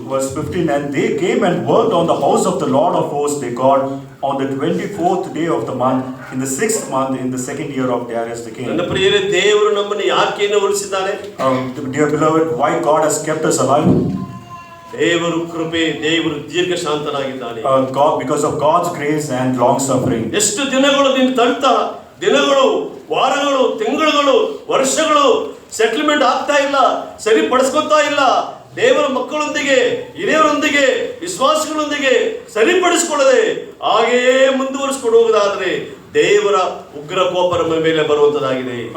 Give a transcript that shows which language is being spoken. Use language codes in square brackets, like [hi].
[en] Verse 15, and they came and worked on the house of the Lord of hosts their God on the 24th day of the month, in the 6th month, in the 2nd year of Darius the king. [kn] ನನ್ನ ಪ್ರಿಯರೇ, ದೇವರು ನಮ್ಮನ್ನು ಯಾಕೆ ಉಳಿಸಿದ್ದಾನೆ? [en] Dear beloved, why God has kept us alive? [kn] ದೇವರು ಕೃಪೆ, ದೇವರು ದೀರ್ಘ ಶಾಂತನಾಗಿದ್ದಾನೆ. [en] God, because of God's grace and long suffering. [kn] ಎಷ್ಟು ದಿನಗಳು ನಿನ್ನ ತಳ್ತಾ, ದಿನಗಳು, ವಾರಗಳು, ತಿಂಗಳುಗಳು, ವರ್ಷಗಳು ಸೆಟಲ್ಮೆಂಟ್ ಆಗ್ತಾ ಇಲ್ಲ, ಸರಿಪಡಿಸ್ಕೊತಾ ಇಲ್ಲ. ದೇವರ ಮಕ್ಕಳೊಂದಿಗೆ, ಹಿರಿಯರೊಂದಿಗೆ, ವಿಶ್ವಾಸಗಳೊಂದಿಗೆ ಸರಿಪಡಿಸಿಕೊಳ್ಳದೆ ಹಾಗೆಯೇ ಮುಂದುವರಿಸಿಕೊಂಡು ಹೋಗುವುದಾದ್ರೆ ದೇವರ ಉಗ್ರ ಕೋಪ ನಮ್ಮ ಮೇಲೆ ಬರುವಂತದಾಗಿದೆ.